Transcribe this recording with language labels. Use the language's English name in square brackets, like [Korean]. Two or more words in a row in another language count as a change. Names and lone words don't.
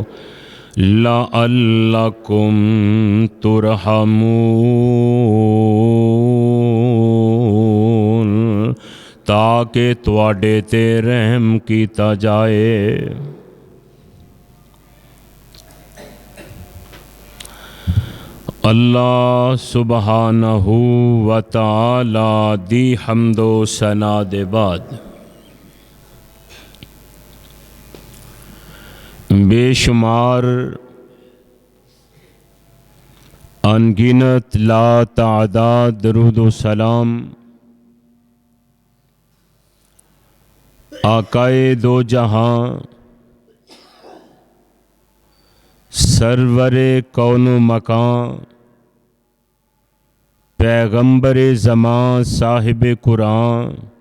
[Arabic] لعلكم ترحمون, [Punjabi] تاکہ تہاڈے تے رحم کیتا جائے. اللہ [Arabic] سبحانہ وتعالیٰ [Punjabi] دی حمد و ثنا دے بعد [Urdu] بے شمار ان گنت لاتعداد درود و سلام آقائے دو جہاں سرور کون و مکاں پیغمبر زماں صاحب قرآن